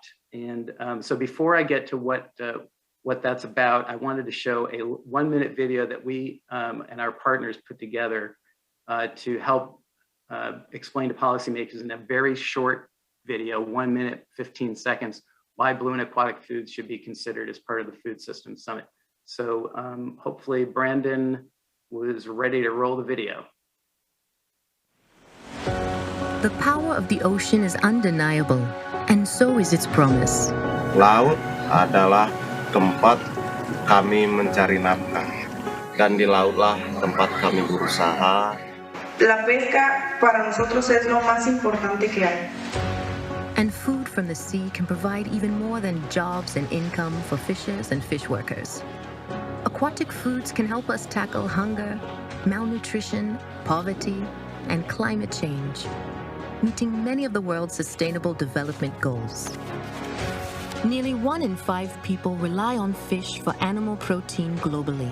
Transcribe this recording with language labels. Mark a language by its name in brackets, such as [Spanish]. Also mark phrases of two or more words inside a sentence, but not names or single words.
[English] And so before I get to what that's about, I wanted to show a 1-minute video that we and our partners put together to help explain to policymakers in a very short video, 1 minute, 15 seconds, why blue and aquatic foods should be considered as part of the Food Systems Summit. So hopefully Brandon was ready to roll the video. The power of the ocean is undeniable, and so is its promise. [Indonesian] Laut adalah tempat kami mencari nafkah, dan di lautlah tempat kami berusaha. [Spanish] La pesca para nosotros es lo más importante que hay. [English] And food from the sea can provide even more than jobs and income for fishers and fish workers. Aquatic foods can help us tackle hunger, malnutrition, poverty, and climate change. meeting many of the world's sustainable development goals. Nearly 1 in 5 people rely on fish for animal protein globally.